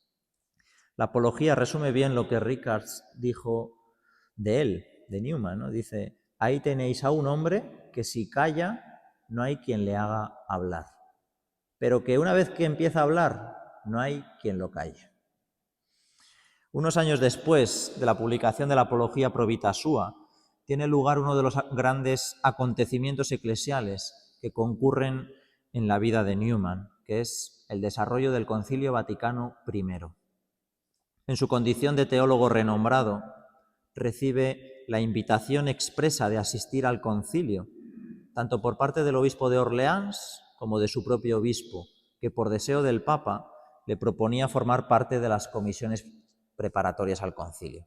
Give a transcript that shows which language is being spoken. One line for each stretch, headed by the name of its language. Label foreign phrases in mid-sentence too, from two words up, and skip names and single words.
Spanish: La apología resume bien lo que Rickards dijo de él, de Newman, ¿no? Dice: ahí tenéis a un hombre que si calla no hay quien le haga hablar, pero que una vez que empieza a hablar no hay quien lo calle. Unos años después de la publicación de la Apología pro vita sua, tiene lugar uno de los grandes acontecimientos eclesiales que concurren en la vida de Newman, que es el desarrollo del Concilio Vaticano I. En su condición de teólogo renombrado, recibe la invitación expresa de asistir al concilio, tanto por parte del obispo de Orleans como de su propio obispo, que por deseo del Papa le proponía formar parte de las comisiones preparatorias al concilio.